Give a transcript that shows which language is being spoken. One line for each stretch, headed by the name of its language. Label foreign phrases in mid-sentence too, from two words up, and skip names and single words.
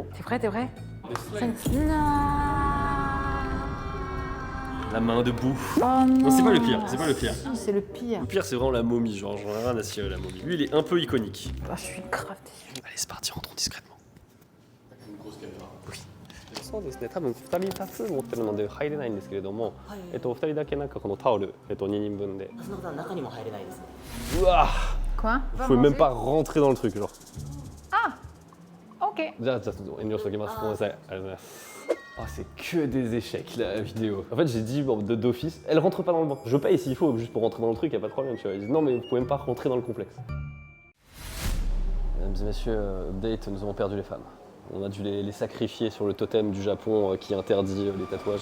French: T'es prêt, t'es prêt? Non. La main debout. Oh non. Non, c'est pas le pire, c'est pas le pire. Si, c'est le pire. Le pire, c'est vraiment la momie, genre j'en ai rien à cirer la momie. Lui, il est un peu iconique. Ah, je suis grave déçue. Allez, c'est parti, rentrons discrètement. Une grosse caméra.
Japanese: そうですね、多分2人多数持ってるので入れないんですけれども、2人だけなんかこのタオル、2人分で。その方は中にも入れないですね。
French: Ouah, Quoi? vous pouvez même pas rentrer dans le truc, genre. Ah. Ok.
Japanese: じゃあ、遠慮しておきます。ごめんなさい。ありがとうございます。
French: Ah, c'est que des échecs la vidéo. En fait, j'ai dit bon, d'office, elle rentre pas dans le banc. Je paye s'il faut, juste pour rentrer dans le truc, y a pas de problème. Tu vois. Ils disent non, mais vous pouvez même pas rentrer dans le complexe. Mesdames et messieurs, update, nous avons perdu les femmes. On a dû les sacrifier sur le totem du Japon qui interdit les tatouages.